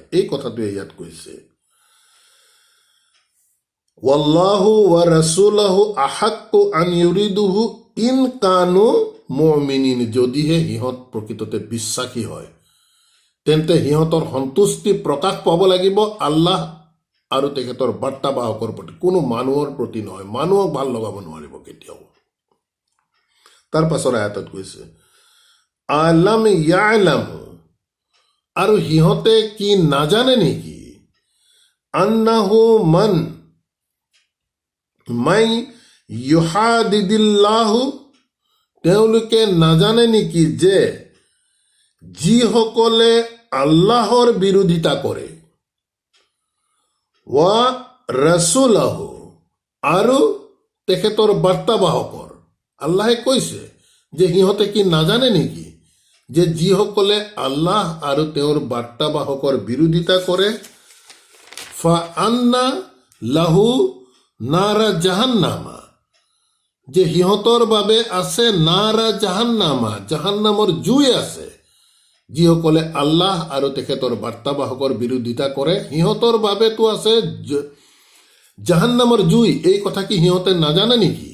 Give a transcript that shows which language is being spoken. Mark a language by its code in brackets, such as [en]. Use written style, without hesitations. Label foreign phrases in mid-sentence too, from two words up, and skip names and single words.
[as] এই কথাটোৱে ইয়াত কৈছে [ar] والله ورسوله أحق أن يرضوه إن كانوا مؤمنين [as] যদিহে সিহঁত প্ৰকৃততে বিশ্বাসী হয় তেন্তে সিহঁতৰ সন্তুষ্টি প্ৰকাশ পাব লাগিব আল্লাহ আৰু তেখেতৰ বাৰ্তাবাহকৰ প্ৰতি, কোনো মানুহৰ প্ৰতি নহয়। মানুহক ভাল লগাব নোৱাৰিব কেতিয়াও। তাৰ পাছৰ আয়াতত কৈছে [ar] ألم يعلموا [as] আৰু সিহঁতে কি নাজানে নেকি [ar] أنه من من يحادد الله [as] তেওঁলোকে নাজানে নেকি যে যিসকলে আল্লাহৰ বিৰোধিতা কৰে [ar] ورسوله [as] আৰু তেখেতৰ বাৰ্তাবাহকৰ। আল্লাহে কৈছে যে সিহঁতে কি নাজানে নেকি যে যিসকলে আল্লাহ আৰু তেওঁৰ বাৰ্তাবাহকৰ বিৰোধিতা কৰে [ar] فأن له نار جهنم [as] যে সিহঁতৰ বাবে আছে [ar] نار جهنم [as] জাহান্নামৰ জুই আছে। যিসকলে আল্লাহ আৰু তেখেতৰ বাৰ্তাবাহকৰ বিৰোধিতা কৰে সিহঁতৰ বাবেতো আছে জাহান্নামৰ জুই। এই কথা কি সিহঁতে নাজানে নেকি?